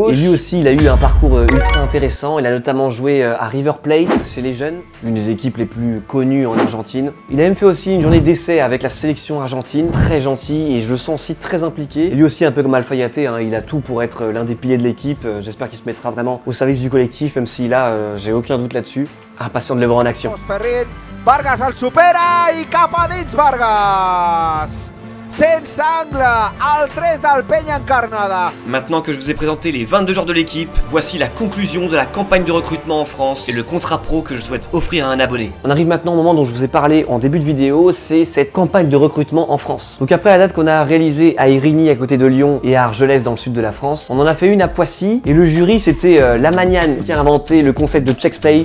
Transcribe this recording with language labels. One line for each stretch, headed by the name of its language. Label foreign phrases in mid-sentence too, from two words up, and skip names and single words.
French: Et lui aussi, il a eu un parcours ultra intéressant. Il a notamment joué à River Plate chez les jeunes, l'une des équipes les plus connues en Argentine. Il a même fait aussi une journée d'essai avec la sélection argentine, très gentil et je le sens aussi très impliqué. Et lui aussi, un peu comme Alfayate, hein, il a tout pour être l'un des piliers de l'équipe. J'espère qu'il se mettra vraiment au service du collectif, même si là, j'ai aucun doute là-dessus. Impatient de le voir en action.
Catalan: Ferrit, Vargas el supera i cap a dins Vargas. Sense angle, al 3 del Penya Encarnada.
French: Maintenant que je vous ai présenté les 22 joueurs de l'équipe, voici la conclusion de la campagne de recrutement en France et le contrat pro que je souhaite offrir à un abonné. On arrive maintenant au moment dont je vous ai parlé en début de vidéo, c'est cette campagne de recrutement en France. Donc après la date qu'on a réalisée à Érigny à côté de Lyon et à Argelès dans le sud de la France, on en a fait une à Poissy et le jury c'était Lamagnan qui a inventé le concept de Chexplay.